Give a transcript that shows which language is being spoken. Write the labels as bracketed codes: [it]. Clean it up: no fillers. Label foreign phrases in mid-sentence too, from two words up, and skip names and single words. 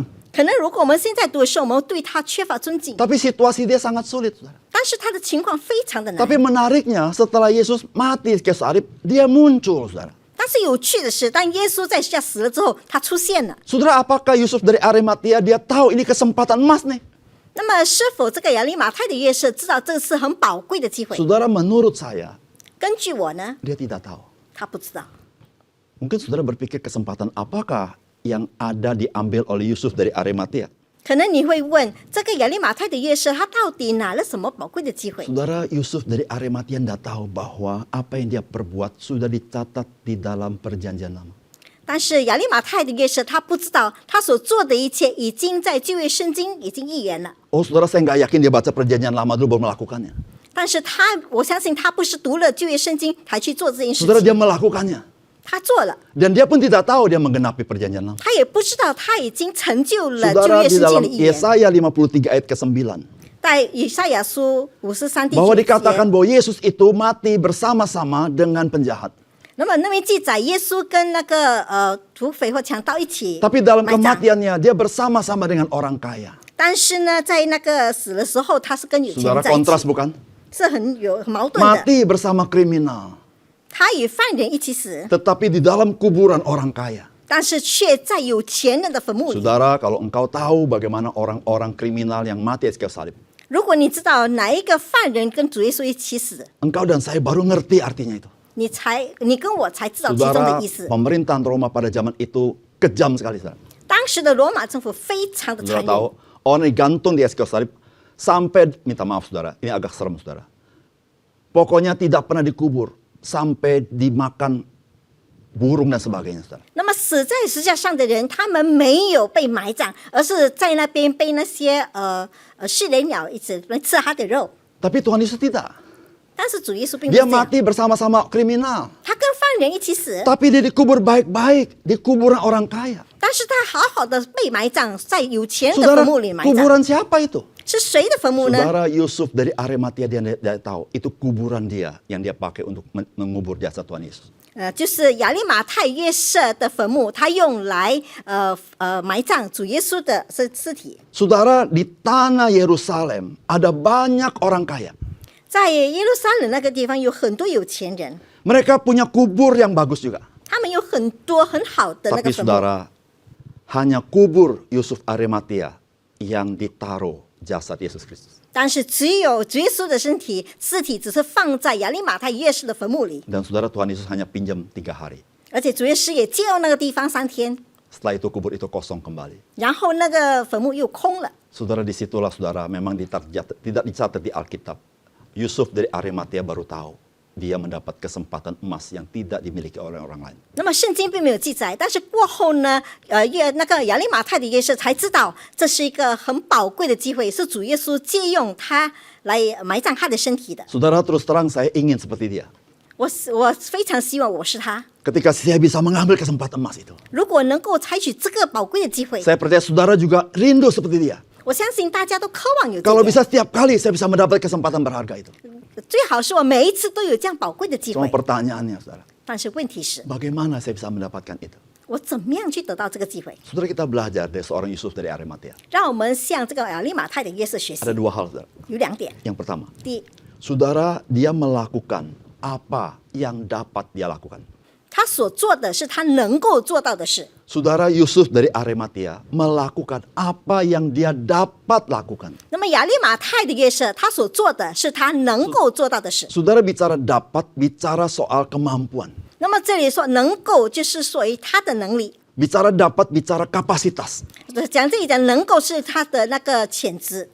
[zh] 可能如果我们现在读的时候，我们对他缺乏尊敬， [id] Tapi situasi dia sangat sulit, saudara. [zh] 但是他的情况非常的难。 [id] Tapi menariknya, setelah Yesus mati di kayu salib, dia muncul, saudara. [zh] 但是有趣的是，当耶稣在十字架死了之后，他出现了。 [id] Saudara, apakah Yusuf dari Arimatea, dia tahu ini kesempatan emas nih? [zh] 那么，是否这个亚利马太的约瑟知道这是很宝贵的机会？ [id] Saudara, menurut saya, [zh] 根据我呢， [id] dia tidak tahu. [zh] 他不知道。 [id] Mungkin saudara berpikir kesempatan apakah yang ada diambil oleh Yusuf dari Arimatea? [zh] 可能你会问，这个亚利马太的约瑟，他到底拿了什么宝贵的机会？ [id] Saudara, Yusuf dari Arimatea tidak tahu bahwa apa yang dia perbuat sudah dicatat di dalam perjanjian lama. [zh] 但是亚利马太的约瑟，他不知道他所做的一切已经在旧约圣经已经预言了。 [id] Oh saudara, saya nggak yakin dia baca perjanjian lama dulu baru melakukannya. [zh] 但是我相信他不是读了旧约圣经才去做这件事 [id] Saudara, dia [zh] 情， [id] melakukannya. [zh] 他做了， [id] Dan dia pun tidak tahu dia menggenapi perjanjian lama. [zh] 他也不知道他已经成就了旧 [id] Saudara, [zh] 约 [id] di [zh] 圣经 [id] dalam [zh] 的预言。 [id] Yesaya 53 ayat ke-9. [zh] 在以赛亚书53第 [id] Bahwa [zh] 9 [id] dikatakan [zh] 节， [id] bahwa Yesus itu mati bersama-sama dengan penjahat. [zh] 那么那边记载耶稣跟那个土匪或强盗一起 [id] Tapi dalam [zh] 埋葬。 [id] kematiannya dia bersama-sama dengan orang kaya. [zh] 但是呢，在那个死的时候，他是跟有钱 [id] Saudara, [zh] 人在一 [id] kontras [zh] 起， [id] bukan? [zh] 是很矛盾的。 [id] Mati bersama kriminal. [zh] 他与犯人一起死， [id] Tetapi di dalam kuburan orang kaya. [zh] 但是却在有钱人的坟墓里。 [id] Saudara, kalau engkau tahu bagaimana orang-orang kriminal yang mati di kayu salib, [zh] 如果你知道哪一个犯人跟主耶稣一起死， [id] engkau dan saya baru ngerti artinya itu. [zh] 你跟我才知道其中 [id] Saudara, [zh] 的意思。 [id] pemerintahan Roma pada zaman itu kejam sekali, saudara. [zh] 当时的罗马政府非常的 [id] Saudara [zh] 残 [id] tahu, [zh] 忍， [id] orang digantung di kayu salib sampai, minta maaf saudara, ini agak serem saudara. Pokoknya tidak pernah dikubur sampai dimakan burung dan sebagainya, saudara. [zh] 那么死在十字架上的人，他们没有被埋葬，而是在那边被那些试雷鸟一直来吃他的肉。 [id] Tapi Tuhan Yesus tidak. [zh] 但是主耶稣并不 [id] Dia [zh] 是这样， [id] mati bersama-sama kriminal. [zh] 他跟犯人一起死， [id] Tapi dia dikubur baik-baik di kuburan orang kaya. [zh] 但是他好好的被埋葬在有钱人的 [id] Saudara, [zh] 坟墓里埋葬。 [id] kuburan siapa itu? [zh] 是谁的坟墓呢？ [id] Saudara, Yusuf dari Arimatea dia tahu itu kuburan dia yang dia pakai untuk mengubur jasad Tuhan Yesus. [zh] 就是亚利马太约瑟的坟墓，他用来埋葬主耶稣的尸体。 [id] Saudara, di tanah Yerusalem ada banyak orang kaya. [zh] 在耶路撒冷那个地方有很多有钱人， [id] Mereka punya kubur yang bagus juga. [zh] 他们有很多很好的那 [id] Tapi [zh] 个坟墓。 [id] saudara, hanya kubur Yusuf Arimatea yang ditaruh jasad Yesus Kristus. [zh] 但是只有主耶稣的尸体只是放在亚利马太约瑟的坟墓里， [id] Dan saudara, Tuhan Yesus hanya pinjam 3 hari. [zh] 而且主耶稣也借用那个地方3天， [id] Setelah itu kubur itu kosong kembali. [zh] 然后那个坟墓又空了。 [id] Saudara, disitulah saudara memang tidak dicatat di Alkitab. Yusuf dari Arimatea baru tahu dia mendapat kesempatan emas yang tidak dimiliki oleh orang lain. [zh] 那么圣经并没有记载，但是过后呢，那个亚利马太的约瑟才知道这是一个很宝贵的机会，是主耶稣借用他来埋葬他的身体的。 [id] Saudara, terus terang saya ingin seperti dia. [zh] 我非常希望我是他， [id] Ketika saya bisa mengambil kesempatan emas itu. [zh] 如果能够采取这个宝贵的机会， [id] Saya percaya saudara juga rindu seperti dia. [zh] 我相信大家都渴望有这 [id] Kalau [zh] 个。 [id] bisa setiap kali saya bisa mendapat kesempatan berharga itu. [zh] 最好是我每一次都有这样宝贵的机 [id] Cuma [zh] 会。 [id] pertanyaannya saudara, [zh] 但是问题是， [id] bagaimana saya bisa mendapatkan itu? [zh] 我怎么样去得到这个机会？ [id] Saudara, kita belajar dari seorang Yusuf dari Arimatea. [zh] 让我们向这个亚利马太的约瑟学习 [id] Ada 2 hal, saudara. [zh] 有2点。 [id] Yang pertama, [zh] 第一， [id] saudara, dia melakukan apa yang dapat dia lakukan. [zh] 他所做的是他能够做到的事。 [id] Saudara, Yusuf dari Arimatea melakukan apa yang dia dapat lakukan. [zh] 那么亚利马太的约瑟，他所做的是他能够做到的事。 [id] Saudara, bicara dapat, bicara soal kemampuan. [zh] 那么这里说能够，就是属于他的能力。 [id] Bicara dapat, bicara kapasitas. [zh] 讲这里讲能够是他的那个潜质。